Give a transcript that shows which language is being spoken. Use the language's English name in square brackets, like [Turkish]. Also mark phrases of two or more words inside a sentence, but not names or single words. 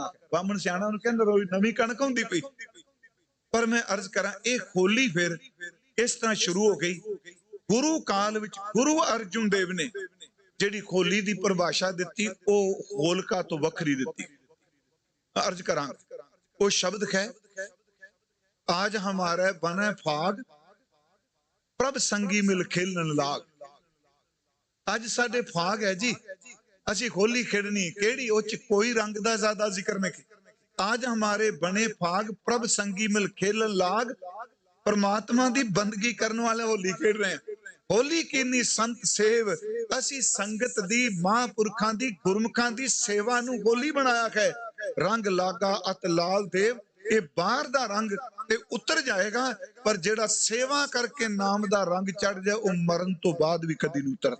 [Punjabi] ਬਾਮਣ ਸਿਆਣਾ ਉਨ੍ਹਾਂ ਕਹਿੰਦਾ ਰੋਜ਼ ਨਵੀਂ ਕਣਕ ਹੁੰਦੀ ਪਈ। ਪਰ ਮੈਂ ਅਰਜ਼ ਕਰਾਂ, ਇੱਕ ਹੋਲੀ ਫਿਰ ਇਸ ਤਰ੍ਹਾਂ ਸ਼ੁਰੂ ਹੋ ਗਈ। ਗੁਰੂ ਕਾਲ ਵਿੱਚ ਗੁਰੂ ਅਰਜੁਨ ਦੇਵ ਨੇ ਜਿਹੜੀ ਹੋਲੀ ਦੀ ਪਰਿਭਾਸ਼ਾ ਦਿੱਤੀ, ਉਹ ਹੋਲਕਾ ਤੋਂ ਵੱਖਰੀ ਦਿੱਤੀ। ਅਰਜ਼ ਕਰਾਂ, ਉਹ ਸ਼ਬਦ ਹੈ ਆਜ ਹਮਾਰੇ ਬਨੇ ਫਾਗ ਪ੍ਰਭ ਸੰਗੀ ਮਿਲ ਖੇਲਨ ਲਾਗ। ਅੱਜ ਸਾਡੇ ਫਾਗ ਹੈ ਜੀ, ਅਸੀਂ ਹੋਲੀ ਖੇਡਣੀ ਕਿਹੜੀ, ਉਹ ਚ ਕੋਈ ਰੰਗ ਦਾ ਜ਼ਿਆਦਾ ਜ਼ਿਕਰ ਨਹੀਂ। ਆਜ ਹਮਾਰੇ ਬਨੇ ਫਾਗ ਪ੍ਰਭ ਸੰਗੀ ਮਿਲ ਖੇਲਨ ਲਾਗ। परमात्मा ਦੀ ਬੰਦਗੀ ਕਰਨ ਵਾਲੇ ਹੋਲੀ ਖੇਡ ਰਹੇ ਆ। ਹੋਲੀ ਕੀਨੀ ਸੰਤ ਸੇਵ, ਅਸੀਂ ਸੰਗਤ ਦੀ ਮਹਾਂਪੁਰਖਾਂ ਦੀ ਗੁਰਮੁਖਾਂ ਦੀ ਸੇਵਾ ਨੂੰ ਹੋਲੀ ਬਣਾਇਆ ਹੈ। ਰੰਗ ਲਾਗਾ ਅਤ ਲਾਲ ਦੇਵ, ਇਹ ਬਾਹਰ ਦਾ ਰੰਗ ਤੇ ਉਤਰ ਜਾਏਗਾ, ਪਰ ਜਿਹੜਾ ਸੇਵਾ ਕਰਕੇ ਨਾਮ ਦਾ ਰੰਗ ਚੜ ਜਾਏ ਉਹ ਮਰਨ ਤੋਂ ਬਾਅਦ ਵੀ ਕਦੀ ਨਹੀਂ ਉਤਰਦਾ।